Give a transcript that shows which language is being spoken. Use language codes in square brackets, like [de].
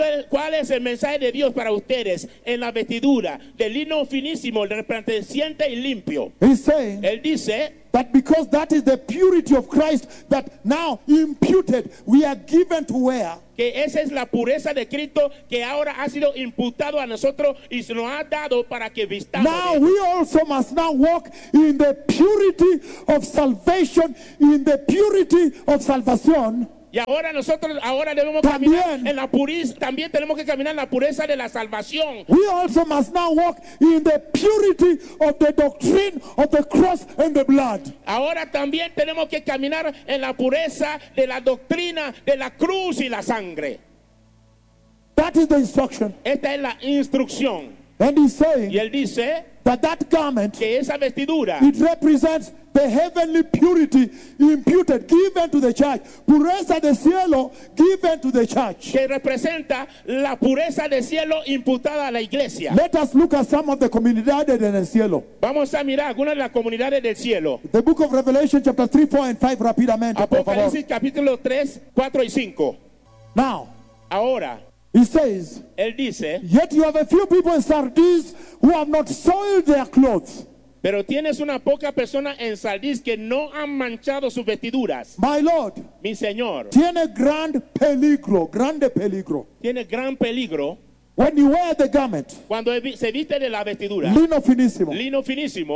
[es] ¿Cuál es el mensaje de Dios para ustedes? En la vestidura, de lino finísimo, resplandeciente y limpio. [en] He's saying, [es] él dice, [en] that because that is the purity of Christ that now imputed, we are given to wear. [es] Que esa es la pureza de Cristo que ahora ha sido imputado a nosotros y se nos ha dado para que vistamos. [en] Now we also must now walk in the purity of salvation, in the purity of salvación. [es] Y ahora nosotros ahora debemos también, caminar en la pureza, también tenemos que caminar en la pureza de la salvación. [en] We also must now walk in the purity of the doctrine of the cross and the blood. [es] Ahora también tenemos que caminar en la pureza de la doctrina de la cruz y la sangre. [en] That is the instruction. [es] Esta es la instrucción. [en] And he's saying, [es] y él dice, [en] that garment, [es] que esa vestidura, [en] it represents the heavenly purity imputed, given to the church. [es] Pureza de cielo [en] given to the church. [es] Que representa la pureza de cielo imputada a la iglesia. [en] Let us look at some of the [es] comunidades en el cielo. Vamos a mirar algunas de las comunidades del cielo. [en] The book of Revelation chapter 3, 4 and 5 rápidamente. [es] Apocalipsis capítulo 3, 4 y 5. [en] Now. [es] Ahora. [en] He says. [es] Él dice. [en] Yet you have a few people in Sardis who have not soiled their clothes. [es] Pero tienes una poca persona en Sardis que no han manchado sus vestiduras. [en] My Lord, mi Señor, [es] tiene gran peligro, grande peligro. Tiene gran peligro. [en] When you wear the garment, [es] cuando se viste de la vestidura, lino finísimo,